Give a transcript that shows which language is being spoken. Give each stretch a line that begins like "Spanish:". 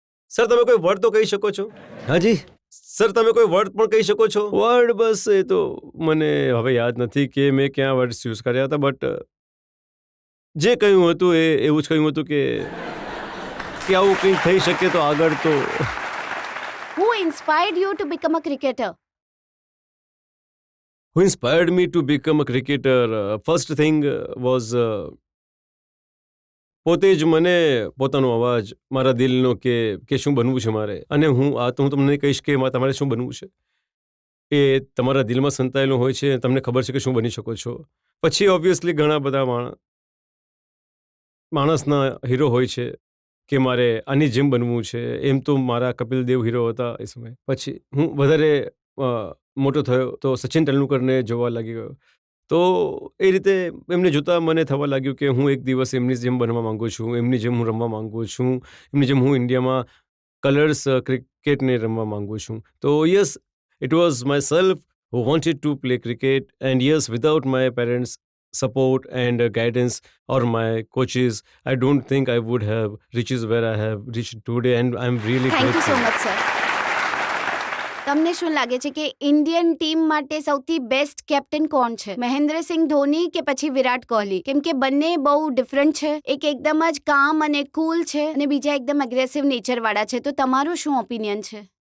Gujarati: Sir તમે કોઈ word તો કહી શકો છો? હાજી સર, તમે કોઈ વર્ડ પણ કહી શકો છો? વર્ડ બસ એ તો મને હવે યાદ નથી કે મેં ક્યાં વર્ડ્સ યુઝ કર્યા હતા, બટ જે કહ્યું હતું એ એવું જ કહ્યું હતું કે આવું કંઈક થઈ શકે તો આગળ તો.
English: Who inspired you to become a cricketer? Who inspired me to become a cricketer? First thing was
Gujarati: પોતે જ મને પોતાનો અવાજ, મારા દિલનો કે શું બનવું છે મારે. અને હું તમને કહીશ કે તમારે શું બનવું છે એ તમારા દિલમાં સંતાયેલું હોય છે, તમને ખબર છે કે શું બની શકો છો. પછી ઓબ્વિયસલી ઘણા બધા માણસના હીરો હોય છે કે મારે આની જેમ બનવું છે. એમ તો મારા કપિલ દેવ હીરો હતા એ સમયે. પછી હું વધારે મોટો થયો તો સચિન તેંડુલકરને જોવા લાગી ગયો. તો એ રીતે એમને જોતાં મને થવા લાગ્યું કે હું એક દિવસ એમની જેમ બનવા માંગુ છું, એમની જેમ હું રમવા માંગુ છું, એમની જેમ હું ઇન્ડિયામાં કલર્સ ક્રિકેટને રમવા માંગુ છું.
English: તો yes, it was my self who wanted to play cricket, and yes, without my parents' support and guidance or my coaches, I don't think I would have reached where I have reached today, and I'm really thank you so grateful. Much sir.
Gujarati: તમને શું લાગે છે કે Indian team માટે સૌથી best captain કોણ છે? મહેન્દ્રસિંહ ધોની કે પછી વિરાટ કોહલી? કેમ કે બંને બહુ ડિફરન્ટ છે. એક એકદમ જ કામ અને કુલ છે અને બીજા એકદમ એગ્રેસિવ નેચર વાળા છે. તો તમારું શું ઓપિનિયન છે?